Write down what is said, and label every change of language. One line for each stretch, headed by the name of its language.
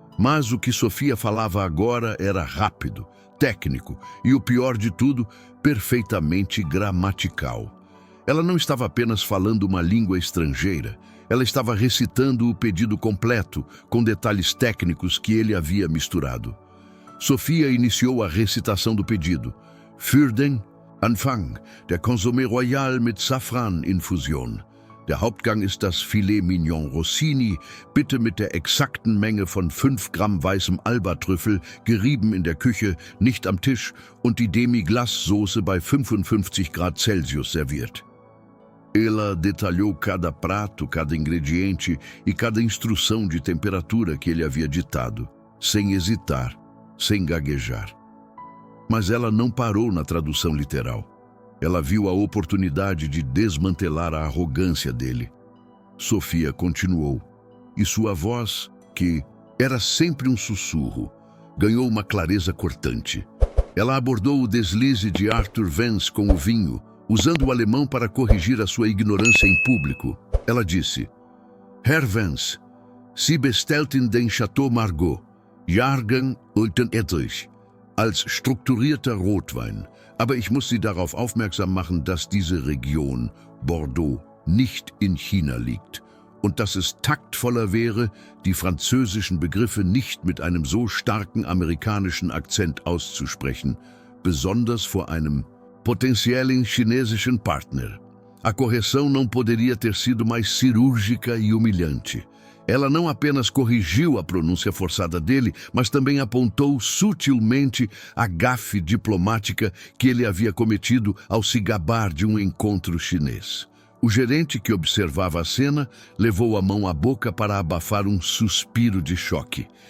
Portuguese: Mas o que Sofia falava agora era rápido, técnico e, o pior de tudo, perfeitamente gramatical. Ela não estava apenas falando uma língua estrangeira, ela estava recitando o pedido completo, com detalhes técnicos que ele havia misturado. Sofia iniciou a recitação do pedido.
German: Für den Anfang, der Consommé Royal mit Safran-Infusion. Der Hauptgang ist das Filet Mignon Rossini, bitte mit der exakten Menge von 5 Gramm weißem Alba-Trüffel, gerieben in der Küche, nicht am Tisch, und die Demi-Glace-Soße bei 55 Grad Celsius serviert.
Portuguese: Ela detalhou cada prato, cada ingrediente e cada instrução de temperatura que ele havia ditado, sem hesitar, sem gaguejar. Mas ela não parou na tradução literal. Ela viu a oportunidade de desmantelar a arrogância dele. Sofia continuou, e sua voz, que era sempre um sussurro, ganhou uma clareza cortante. Ela abordou o deslize de Arthur Vance com o vinho, usando o alemão para corrigir a sua ignorância em público. Ela disse,
German: Herr Vance, Sie bestellten den Chateau Margaux, Jahrgang Edrich, als strukturierter Rotwein. Aber ich muss Sie darauf aufmerksam machen, dass diese Region, Bordeaux, nicht in China liegt und dass es taktvoller wäre, die französischen Begriffe nicht mit einem so starken amerikanischen Akzent auszusprechen, besonders vor einem potenciellen chinesischen Partner.
Portuguese: A correção não poderia ter sido mais cirúrgica e humilhante. Ela não apenas corrigiu a pronúncia forçada dele, mas também apontou sutilmente a gafe diplomática que ele havia cometido ao se gabar de um encontro chinês. O gerente, que observava a cena, levou a mão à boca para abafar um suspiro de choque.